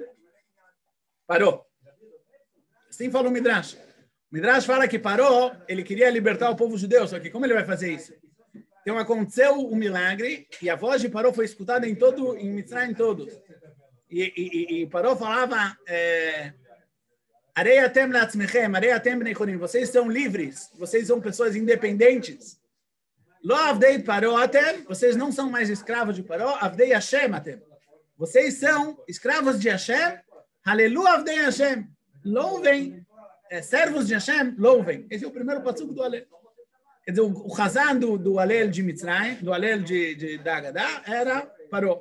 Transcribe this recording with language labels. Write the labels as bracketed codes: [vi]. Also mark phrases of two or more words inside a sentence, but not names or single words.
[pt] Parou. Assim falou o Midrash. O Midrash fala que Paró, ele queria libertar o povo judeu, só que como ele vai fazer isso? Então aconteceu um milagre e a voz de Paró foi escutada em Mitzrayim todos. E Paró falava, [he] הרי אתם לעצמכם הרי אתם בני חורין, [pt] vocês são livres, vocês são pessoas independentes. [he] לא עבדי פרעה אתם, [pt] vocês não são mais escravos de Paró, [he] עבדי השם אתם. [pt] Vocês são escravos de Hashem, [he] הללו עבדי השם, [pt] louvem, servos de Hashem, louvem. Esse é o primeiro passuco do Halel. Quer dizer, o Chazan do Halel de Mitzrayim, do Halel da Haggadah, era Paró.